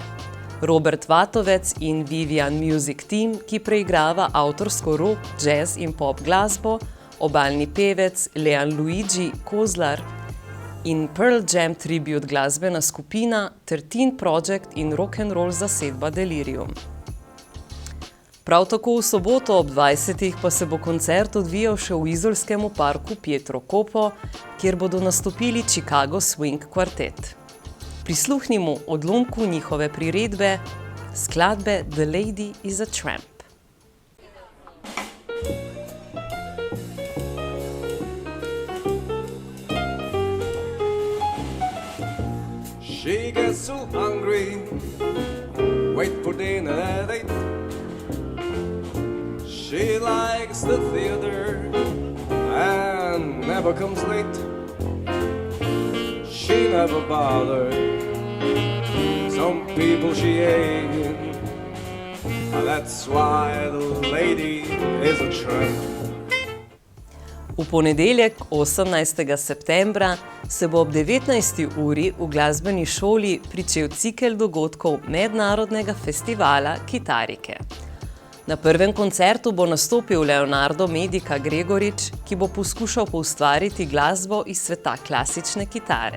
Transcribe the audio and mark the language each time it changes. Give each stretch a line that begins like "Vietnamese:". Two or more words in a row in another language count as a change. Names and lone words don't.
Slovenian: Robert Vatovec in Vivian Music Team, ki preigrava avtorsko rock, jazz in pop glasbo, obalni pevec Leon Luigi Kozlar in Pearl Jam Tribute glasbena skupina ter Teen Project in rock'n'roll zasedba Delirium. Prav tako v soboto ob 20. pa se bo koncert odvijal še v izolskemu parku Pietro Kopo, kjer bodo nastopili Chicago Swing Quartet. Prisluhnimo odlomku njihove priredbe, skladbe The Lady is a Tramp.
English: She gets so hungry, wait for dinner at 8. She likes the theater and never comes late. She never bothered some people she ain't. That's why the lady is a tramp.
Slovenian: V ponedeljek, 18. septembra, se bo ob 19. uri v glasbeni šoli pričel cikel dogodkov Mednarodnega festivala Kitarike. Na prvem koncertu bo nastopil Leonardo Medica Gregorič, ki bo poskušal poustvariti glasbo iz sveta klasične kitare.